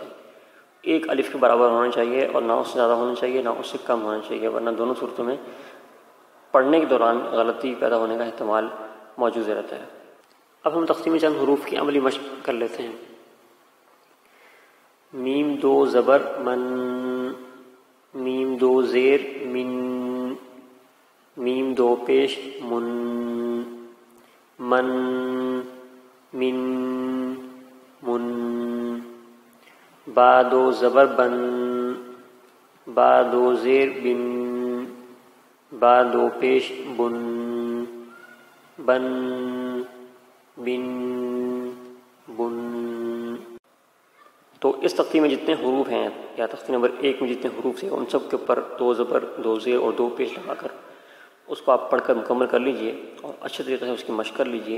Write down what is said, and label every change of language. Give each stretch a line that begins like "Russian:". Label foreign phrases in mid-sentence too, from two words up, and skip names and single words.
Urdu: ایک الف کے برابر ہونا چاہیے اور نہ اس سے زیادہ ہونا چاہیے نہ اس سے کم ہونا چاہیے، ورنہ دونوں صورتوں میں پڑھنے کے دوران غلطی پیدا ہونے کا احتمال موجود رہتا ہے۔ اب ہم تقسیم چند حروف کی عملی مشق کر لیتے ہیں۔ میم دو زبر من، میم دو زیر من، میم دو پیش من، من من من، با دو زبر بن، با دو زیر بن، با دو پیش بن، بن بن بن۔ تو اس تختی میں جتنے حروف ہیں یا تختی نمبر 1 میں جتنے حروف ہیں ان سب کے اوپر 2 زبر 2 زیر اور 2 پیش لگا کر اس کو آپ پڑھ کر مکمل کر لیجئے اور اچھے طریقے سے اس کی مشق کر لیجئے۔